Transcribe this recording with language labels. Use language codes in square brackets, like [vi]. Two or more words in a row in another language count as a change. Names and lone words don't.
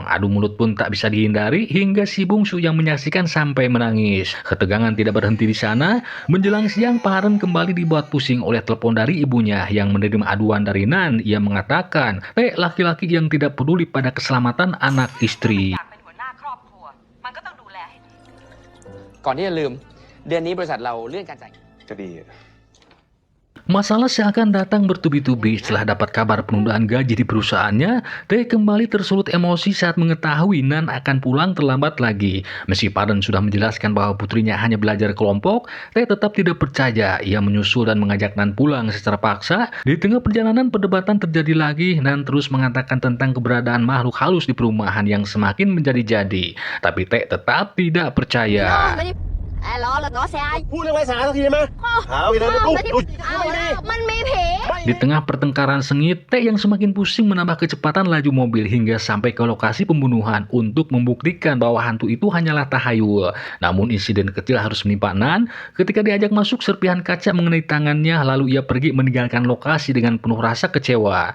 [id] Adu mulut pun tak bisa dihindari hingga si bungsu yang menyaksikan sampai menangis. Ketegangan tidak berhenti di sana. Menjelang siang, Paren kembali dibuat pusing oleh telepon dari ibunya yang menerima aduan dari Nan. Ia mengatakan, Tek laki-laki yang tidak peduli pada keselamatan anak istri. [th] ก่อนที่จะลืม เดือนนี้บริษัทเราเลื่อนการจ่าย จะดีอะ [id] Masalah seakan datang bertubi-tubi setelah dapat kabar penundaan gaji di perusahaannya. Tek kembali tersulut emosi saat mengetahui Nan akan pulang terlambat lagi. Meski Paren sudah menjelaskan bahwa putrinya hanya belajar kelompok, Tek tetap tidak percaya. Ia menyusul dan mengajak Nan pulang secara paksa. Di tengah perjalanan perdebatan terjadi lagi. Nan terus mengatakan tentang keberadaan makhluk halus di perumahan yang semakin menjadi-jadi. Tapi Tek tetap tidak percaya. [th] ล้อแล้วล้อแซ่ พูดเรื่องไร้สาระสักทีได้ไหมหาไปเลยลูก มันมีผี [id] Di tengah pertengkaran sengit, Tek yang semakin pusing menambah kecepatan laju mobil hingga sampai ke lokasi pembunuhan untuk membuktikan bahwa hantu itu hanyalah tahayul. Namun insiden kecil harus menimpa Nan ketika diajak masuk serpihan kaca mengenai tangannya lalu ia pergi meninggalkan lokasi dengan penuh rasa kecewa.